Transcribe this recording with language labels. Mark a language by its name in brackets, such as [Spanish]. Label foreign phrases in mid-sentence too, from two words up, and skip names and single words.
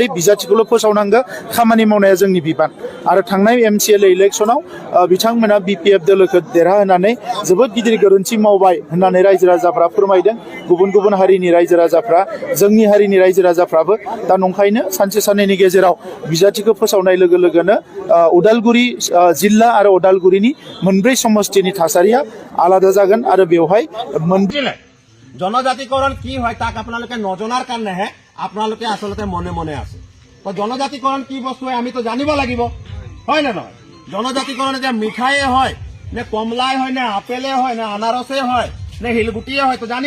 [Bodo] बिजाथिखौल' फोसावनांगौ खामानि मावनाया जोंनि बिबान आरो थांनाय एमसिएल इलेक्सनाव बिथांमोना बिपिएफ दोलोखौ देरहाहोनानै जोबोद गिदिर गोरोन्थि मावबाय होननानै रायजो राजाफ्रा फोरमायदों गुबुन हारिनि रायजो राजाफ्रा जोंनि हारिनि रायजो राजाफ्राबो दा नंखायनो सानसे साननैनि गेजेराव बिजाथिखौ फोसावनाय लोगो लोगोनो उदालगुरि जिल्ला आरो उदालगुरिनि मोनब्रै समष्टिनि थासारिया आलादा जागोन आरो बेवहाय [Assamese] জনজাতিকরণ কি হয় তাক আপোনালোকে নজনাৰ কাৰণেহে আপোনালোকে আসলতে মনে মনে আছে তো জনজাতিকরণ কি বস্তু হয় আমি তো জানিব লাগিব হয় না নহয় জনজাতিকরণ যে মিঠাইয়ে হয় নে কমলাই হয় নে আপেলে হয় নে আনাৰসে হয় নে হিলগুটিয়ে হয় তো জানিব